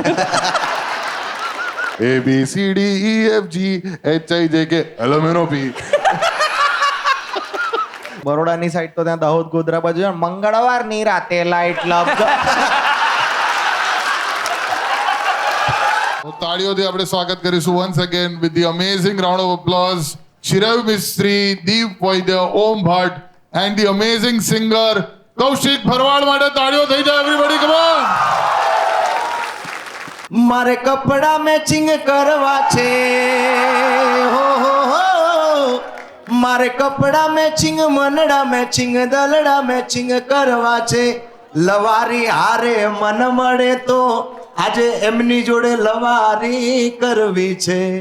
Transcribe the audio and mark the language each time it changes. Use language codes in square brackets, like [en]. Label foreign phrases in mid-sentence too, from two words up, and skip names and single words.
[en] ABCDEFG HIJK LMNOP. [gu] બરોડાની સાઈડ તો ત્યાં દાહોદ ગોધરા બાજુ મંગળવારની રાતે લાઈટ લપ. તાળીઓથી આપણે સ્વાગત કરીશું [en] once again with the amazing round of applause Shirav Mistry, Deep Vaidya, Om Bhatt and the amazing singer કૌશિક ભરવાડ [gu] માટે તાળીઓ થઈ જાય [en] everybody, come on. [gu] મારે કપડા મેચિંગ કરવા છે, હો હો હો. મારે કપડા મેચિંગ, મનડા મેચિંગ, દલડા મેચિંગ કરવા છે. લવારી હારે મન મળે તો આજે એમની જોડે લવારી કરવી છે.